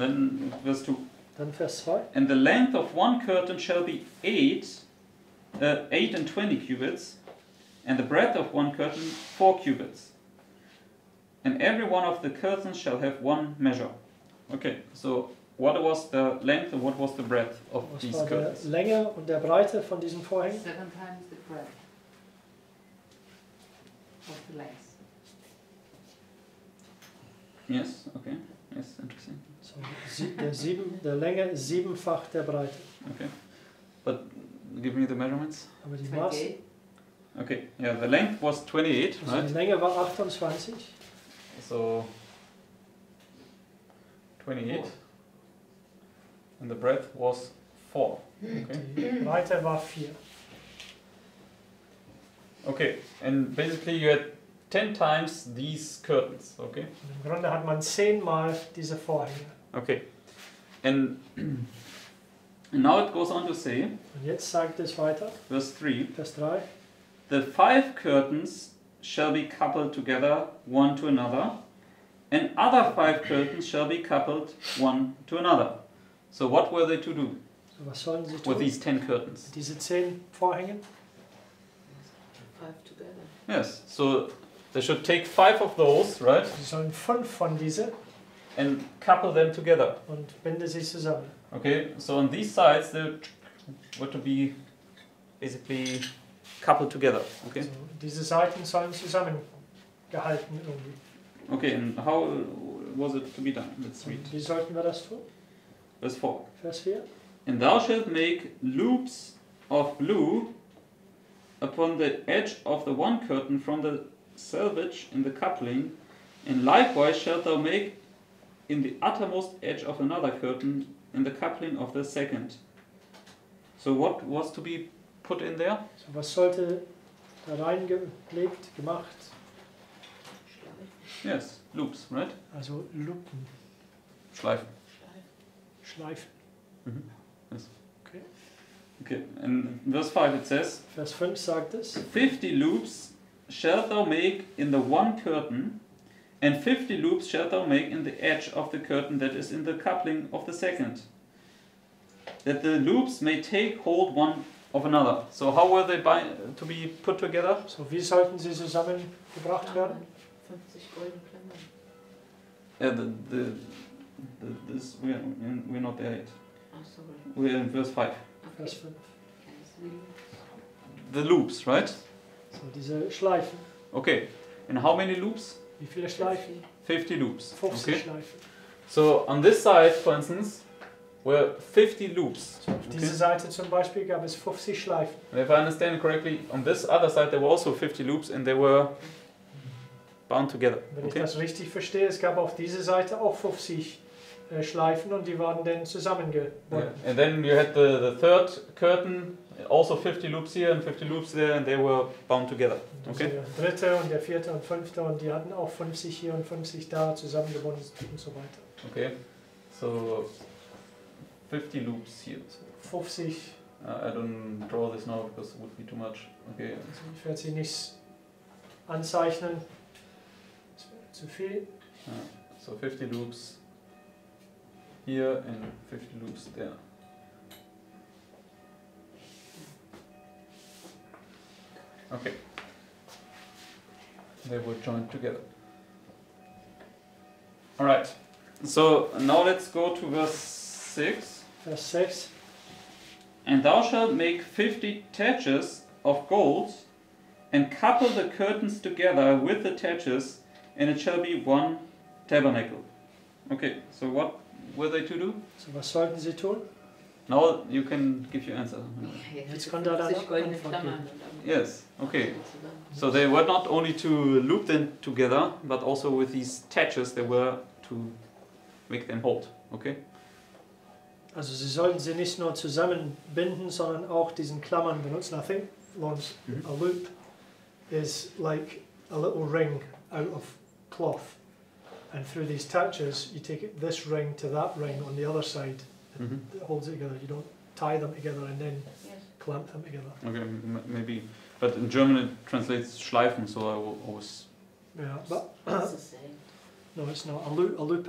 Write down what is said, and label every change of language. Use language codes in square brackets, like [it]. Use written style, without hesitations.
[en] And then verse 2. [de] Dann Vers 2. [en] And the length of one curtain shall be 8 and 20 cubits, and the breadth of one curtain 4 cubits. And every one of the curtains shall have one measure. Okay, so what was the length and what was the breadth of [de] Was [en] these [de] war der [en] curtains? [de] Länge und der Breite von diesen Vorhängen? [en] 7 times the breadth of the length. Yes, okay, yes, interesting. [de] So, der Länge ist siebenfach der Breite. [en] Okay, but give me the measurements. [de] Aber die Maße, [en] 28. Okay, yeah, the length was 28, [de] also die [en] right? [de] Länge war 28. [en] So 28, and the breadth was 4. Okay. [de] Die Breite war 4. [en] Okay, and basically you had 10 times these curtains, okay? [de] Und im Grunde hat man 10-mal diese Vorhänge. [en] Okay, and now it goes on to say, [de] Und jetzt sagt es weiter, [en] verse 3, [de] Vers 3. [en] the 5 curtains shall be coupled together one to another, and other 5 curtains shall be coupled one to another. So what were they to do [de] So, was sollen sie [en] with [de] tun? [en] these 10 curtains? [de] Diese 10 Vorhänge? [en] 5 together. Yes, so they should take 5 of those, right, [de] Sie sollen 5 von diese [en] and couple them together. [de] und binde sie zusammen. [en] Okay, so on these sides they were to be basically coupled together. Okay. [de] So, diese Seiten sollen zusammengehalten irgendwie. [en] Okay, and how was it to be done? Let's read. [de] Und wie sollten wir das tun? [en] Verse 4. [de] Vers 4. [en] And thou shalt make loops of blue upon the edge of the one curtain from the selvage in the coupling, and likewise shalt thou make in the uttermost edge of another curtain in the coupling of the second. So what was to be put in there? [de] So, was sollte da reingelegt, gemacht? [en] Yes, loops, right? [de] Also Lupen, Schleifen. Schleifen. [en] Okay, and in verse 5 it says, [de] Vers 5 sagt es, [en] 50 loops shalt thou make in the one curtain, and 50 loops shalt thou make in the edge of the curtain that is in the coupling of the second, that the loops may take hold one of another. So how were they to be put together? [de] so wie sollten sie zusammengebracht werden? 50 goldene Klammern. [en] This we're not there yet. Oh, sorry. We're in verse 5. [de] Vers [en] Okay. [de] 5. [en] The loops, right? [de] So, diese Schleifen. [en] Okay, and how many loops? [de] Wie viele Schleifen? [en] 50 loops. [de] 50 [en] Okay. [de] Schleifen. [en] So on this side, for instance, were 50 loops. [de] So, auf dieser Seite zum Beispiel gab es 50 Schleifen. [en] And if I understand correctly, on this other side there were also 50 loops and they were bound together. [de] Wenn ich [en] Okay. [de] das richtig verstehe, es gab auf dieser Seite auch 50 Schleifen und die waren dann [en] Yeah. [de] zusammengebunden. [en] And then you had the third curtain, also 50 loops here and 50 loops there, and they were bound together. [de] Also [en] Okay. [de] der dritte und der vierte und fünfte und die hatten auch 50 hier und 50 da zusammengebunden und so weiter. [en] Okay. So 50 loops here. [de] 50, [en] I don't draw this now because it would be too much. Okay. [de] also ich werde sie nicht anzeichnen, das wäre zu viel. [en] So 50 loops here and 50 loops there. Okay. They were joined together. Alright. So now let's go to verse 6. [de] Vers 6. [en] And thou shalt make 50 taches of gold, and couple the curtains together with the taches, and it shall be one tabernacle. Okay, so what were they to do? [de] So, was sollten sie tun? [en] Now you can give your answer. [de] Jetzt kann da 50 goldene Antwort Klammern. geben. und dann [en] Yes, okay. [de] zusammen. [en] So they were not only to loop them together, but also with these taches they were to make them hold. Okay? [de] Also sie sollten sie nicht nur zusammenbinden, sondern auch diesen Klammern benutzen. [en] I think, Lawrence, a loop is like a little ring out of cloth. And through these touches, you take it, this ring to that ring on the other side. It holds it together. You don't tie them together and then Yes. clamp them together. Okay, maybe But in German it translates schleifen, so I will always. Yeah, but It's the same. no, it's not. A loop is